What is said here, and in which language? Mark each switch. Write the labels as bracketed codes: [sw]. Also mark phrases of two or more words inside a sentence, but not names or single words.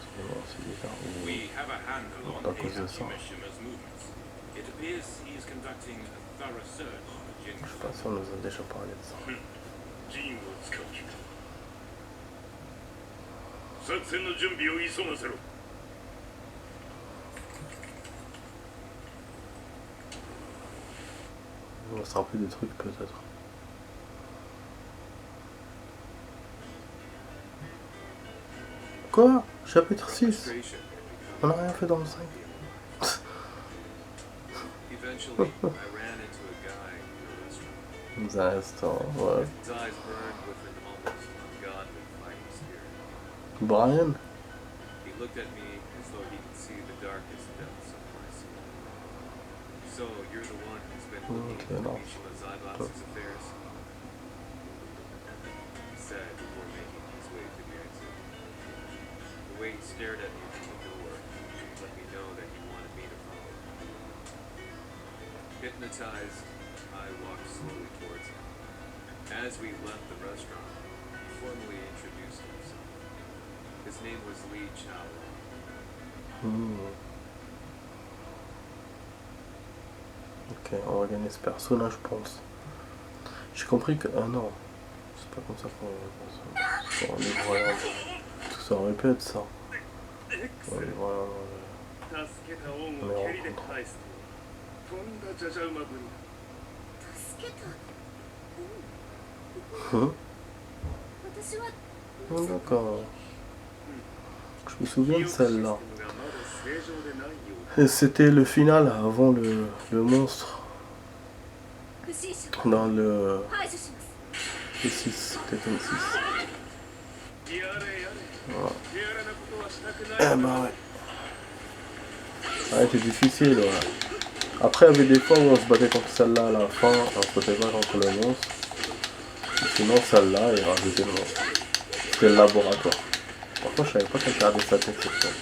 [fr] Mais bon, c'est bizarre. [en] We have a handle [fr] Morte [en] on [fr] à cause de [en] Heihachi [fr] ça. [en] Mishima's movements. It appears he is conducting a thorough search for [fr] Je [en] Jin's [fr] sais pas si on nous a déjà parlé de ça. [ja] ジンを使う気か。作戦の準備を急がせろ。 [fr] On va se rappeler des trucs peut-être. Quoi? Chapitre 6. [en] Frustration had [fr] On [en] become [fr] n'a rien fait dans le 5. [en] Eventually, I ran into a guy in a restaurant. [fr] Dans un instant, ouais. [en] His eyes burned with an almost ungodly fighting spirit. Brian? He looked at me as though he could see the darkest depths of my soul. So, you're the one who's been looking Okay, into no. Mishima Zaibatsu's affairs? He said before making his way to the exit. The way he stared at me from the door let me know that he wanted me to follow. Hypnotized, I walked slowly towards him. As we left the restaurant, he formally introduced himself. His name was Li Chaolong. [fr] Ok, on va gagner ce personnage, je pense. J'ai compris que... Ah non, c'est pas comme ça qu'on les voyants. Tout ça répète ça. On les voyants. [ja] 助けた恩を蹴りで返すとはとんだじゃじゃ馬ぶりだ。助けた。 [fr] Hein? [ja] 私は [fr] Oh, d'accord. Je me souviens de celle-là. [ja] 記憶システムがまだ正常でないようだ。 [fr] Et c'était le final avant le monstre. [ja] 不審者 [fr] Dans le [ja] 排除します。 [fr] 6, Tekken 6. [ja] やれやれ。 [fr] Voilà. [ja] 手荒なことはしたく [fr] Eh [ja] ない。 [fr] bah ouais. Ouais, c'était difficile, ouais. Après, il y avait des fois où on se battait contre celle-là à la fin, on se battait pas contre le monstre. Et sinon, celle-là, il rajoutait le monstre. C'était le laboratoire. Pourquoi je savais pas qu'elle gardait sa tête cette fois.